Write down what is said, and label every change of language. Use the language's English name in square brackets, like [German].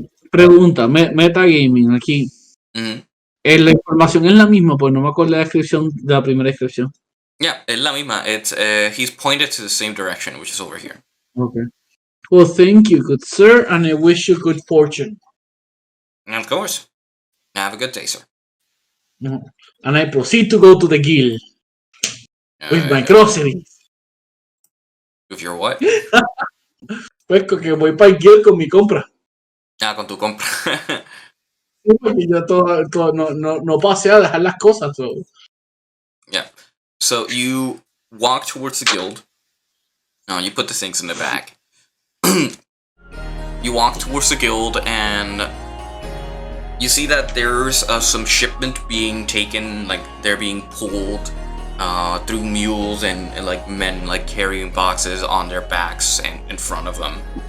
[Spanish] Pregunta, metagaming aquí. Mm-hmm. La información es la misma, pues no me acuerdo la descripción de la primera descripción. [English] Yeah, [Spanish] es la misma. [English] It's he's pointed to the same direction, which is over here. Okay. Well, thank you, good sir, and I wish you good fortune. And of course. Have a good day, sir. And I proceed to go to the guild with my groceries. With your what? [Spanish] Pues que voy para el guild con mi compra. Con tu compra. Y yo no pasé a dejar las cosas. [English] So. Yeah. So you walk towards the guild. You put the things in the bag. You walk towards the guild and you see that there's some shipment being taken, like they're being pulled through mules and like men like carrying boxes on their backs and in front of them.